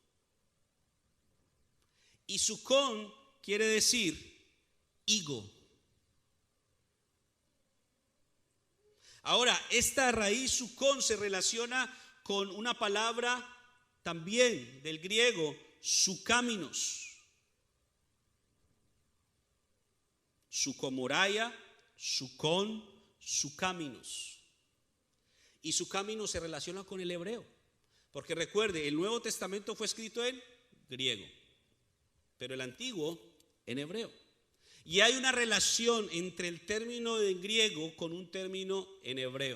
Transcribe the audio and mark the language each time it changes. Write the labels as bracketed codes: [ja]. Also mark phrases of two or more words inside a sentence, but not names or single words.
[es] Y sucón quiere decir higo. Ahora, esta raíz sucón se relaciona con una palabra también del griego sucáminos. Sucomoraia, sucón, sucáminos. Y sucáminos se relaciona con el hebreo. Porque recuerde, el Nuevo Testamento fue escrito en griego, pero el Antiguo en hebreo. Y hay una relación entre el término en griego con un término en hebreo.